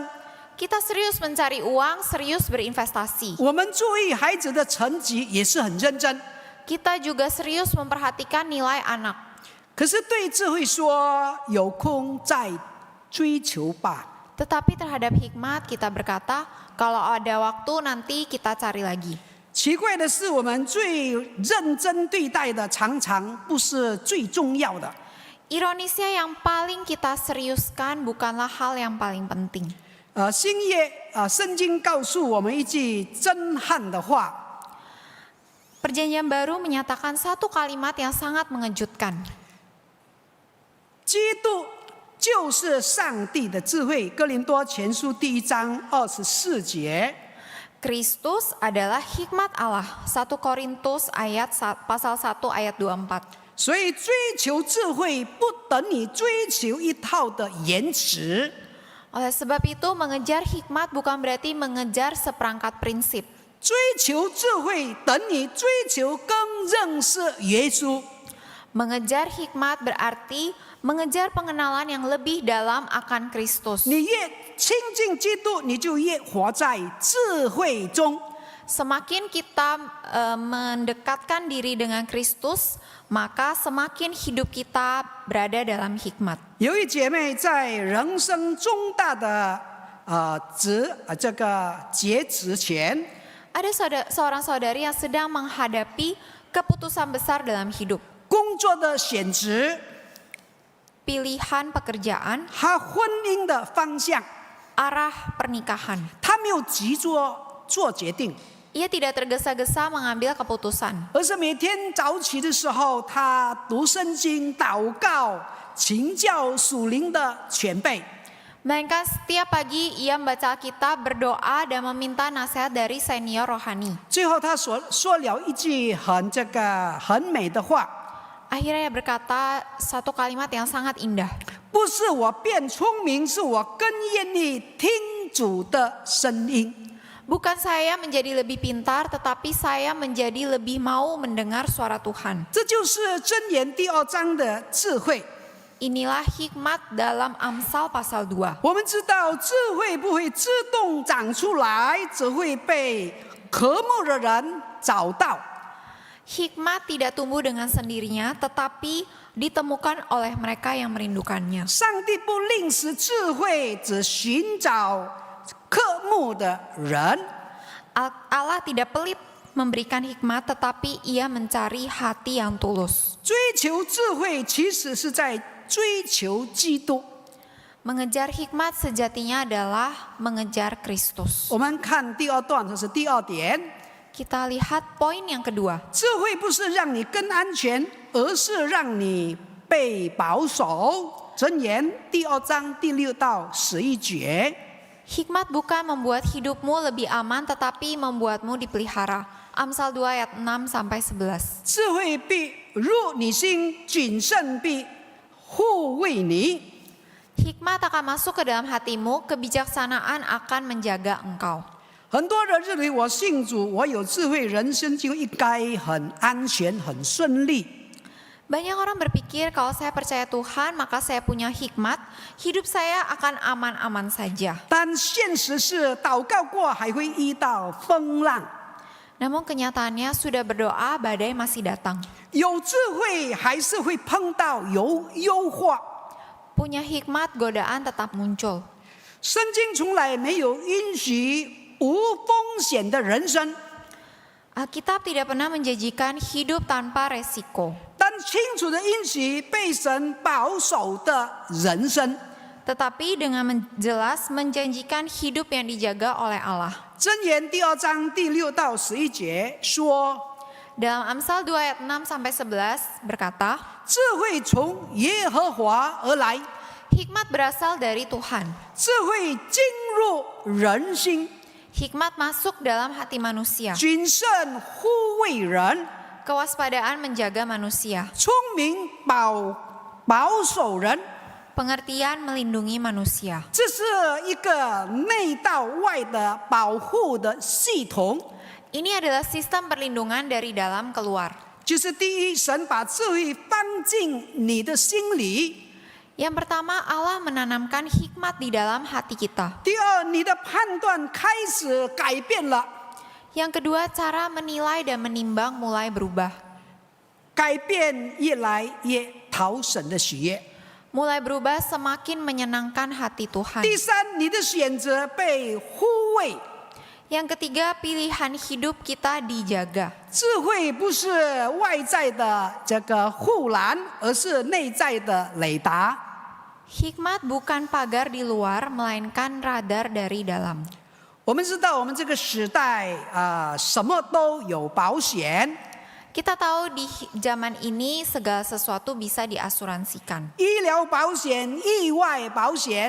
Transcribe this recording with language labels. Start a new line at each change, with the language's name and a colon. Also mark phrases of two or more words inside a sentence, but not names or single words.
Indonesian: Kita serius mencari uang, serius berinvestasi.
Chinese: 我们注意孩子的成绩也是很认真。
Indonesian: Kita juga serius memperhatikan nilai anak.
Chinese: 可是对智慧说，有空再追求吧。
Indonesian: Tetapi terhadap hikmat kita berkata, kalau ada waktu nanti kita cari lagi.
Chinese: 奇怪的是，我们最认真对待的，常常不是最重要的。
Indonesian: Ironisnya yang paling kita seriuskan bukanlah hal yang paling penting.
Chinese: 新约圣经告诉我们一句震撼的话：
Indonesian: Perjanjian baru menyatakan satu kalimat yang sangat mengejutkan.
Chinese: 基督就是上帝的智慧。哥林多前书第1章24节。
Indonesian: Kristus adalah hikmat Allah. 1 Korintus pasal 1 ayat 24.
Chinese: 所以追求智慧不等你追求一套的言辞。
Indonesian: Oleh sebab itu mengejar hikmat bukan berarti mengejar seperangkat prinsip.
Chinese: 追求智慧等你追求更认识耶稣。
Indonesian: Mengejar hikmat berarti mengejar pengenalan yang lebih dalam akan Kristus.
Chinese: 你越亲近基督，你就越活在智慧中。
Indonesian: Semakin kita mendekatkan diri dengan Kristus, maka semakin hidup kita berada dalam hikmat.
Chinese: 有一姐妹在人生重大的这个截止前，
Indonesian: Ada seorang saudari yang sedang menghadapi keputusan besar dalam hidup.
Chinese: 工作的选择，
Indonesian: Pilihan pekerjaan,
Chinese: 她婚姻的方向，
Indonesian: arah pernikahan.
Chinese: 她没有急着做决定，
Indonesian: Ia tidak tergesa-gesa mengambil keputusan.
Chinese: 而是每天早起的时候，她读圣经、祷告、请教属灵的前辈。
Indonesian: Melainkan setiap pagi ia membaca Alkitab, berdoa dan meminta nasihat dari senior rohani.
Chinese: 最后，她说了一句很美的话。
Indonesian: Akhirnya ia berkata satu kalimat yang sangat indah.
Chinese: 不是我变聪明，是我更愿意听主的声音。
Indonesian: Bukan saya menjadi lebih pintar, tetapi saya menjadi lebih mau mendengar suara Tuhan.
Chinese: 这就是箴言第2章的智慧。
Indonesian: Inilah hikmat dalam Amsal pasal 2.
Chinese: 我们知道智慧不会自动长出来，只会被渴慕的人找到。
Indonesian: Hikmat tidak tumbuh dengan sendirinya, tetapi ditemukan oleh mereka yang merindukannya.
Chinese: 上帝不吝惜智慧，只寻找渴慕的人。
Indonesian: Allah tidak pelit memberikan hikmat, tetapi ia mencari hati yang tulus.
Chinese: 追求智慧其实是在追求基督。
Indonesian: Mengejar hikmat sejatinya adalah mengejar Kristus.
Chinese: 我们看第2段，这是第2点。
Indonesian: Kita lihat poin yang kedua.
Chinese: 智慧不是让你更安全，而是让你被保守。箴言第2章第6到11节。
Indonesian: Hikmat bukan membuat hidupmu lebih aman, tetapi membuatmu dipelihara. Amsal 2 ayat 6 sampai 11.
Chinese: 智慧必入你心，谨慎必护卫你。
Indonesian: Hikmat akan masuk ke dalam hatimu, kebijaksanaan akan menjaga engkau.
Chinese: 很多人认为我信主，我有智慧，人生就应该很安全、很顺利。
Indonesian: Banyak orang berpikir kalau saya percaya Tuhan, maka saya punya hikmat, hidup saya akan aman-aman saja.
Chinese: 但现实是，祷告过还会遇到风浪。
Indonesian: Namun kenyataannya sudah berdoa, badai masih datang.
Chinese: 有智慧还是会碰到有诱惑。
Indonesian: Punya hikmat, godaan tetap muncul.
Chinese: 圣经从来没有允许无风险的人生，
Indonesian: Alkitab tidak pernah menjanjikan hidup tanpa resiko.
Chinese: 但清楚的允许被神保守的人生。
Indonesian: Tetapi dengan jelas menjanjikan hidup yang dijaga oleh Allah.
Chinese: 箴言第2章第6到11节说，
Indonesian: Dalam Amsal 2 ayat 6 sampai 11 berkata,
Chinese: 智慧从耶和华而来，
Indonesian: hikmat berasal dari Tuhan.
Chinese: 智慧进入人心，
Indonesian: Hikmat masuk dalam hati manusia.
Chinese: 谨慎护卫人，
Indonesian: Kewaspadaan menjaga manusia.
Chinese: 聪明保守人。
Indonesian: Pengertian melindungi manusia.
Chinese: 这是一个内到外的保护的系统。
Indonesian: Ini adalah sistem perlindungan dari dalam keluar.
Chinese: 就是第一，神把智慧放进你的心里；
Indonesian: Yang pertama, Allah menanamkan hikmat di dalam hati kita.
Chinese: 第二，你的判断开始改变了，
Indonesian: Yang kedua, cara menilai dan menimbang mulai berubah.
Chinese: 改变越来越讨神的喜悦。
Indonesian: Mulai berubah semakin menyenangkan hati Tuhan.
Chinese: 第三，你的选择被护卫。
Indonesian: Yang ketiga, pilihan hidup kita dijaga.
Chinese: 智慧不是外在的这个护栏，而是内在的雷达。
Indonesian: Hikmat bukan pagar di luar, melainkan radar dari dalam.
Chinese: 我们知道，我们这个时代什么都有保险。
Indonesian: Kita tahu di zaman ini segala sesuatu bisa diasuransikan.
Chinese: 医疗保险、意外保险，